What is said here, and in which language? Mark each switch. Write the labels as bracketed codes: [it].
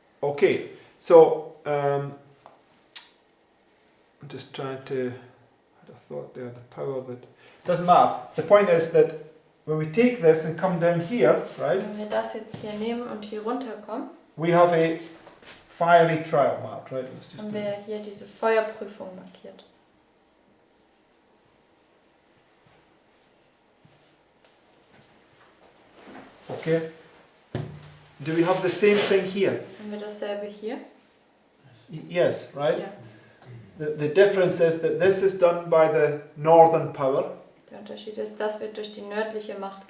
[en] Okay, so I'm just trying to. I had a thought there. The power that doesn't matter. The point is that when we take this and come down here, right, [de] Wenn wir das jetzt hier nehmen und hier runterkommen, [en] we have a fiery trial marked, right? Let's just [de] haben wir [en] that. [de] hier diese Feuerprüfung markiert. [en] Okay. Do we have the same thing here? [de] Haben wir dasselbe hier? [en] Yes, right? [de] Ja. [en] The difference is that this is done by the northern power, [de] Der Unterschied ist, das wird durch die nördliche Macht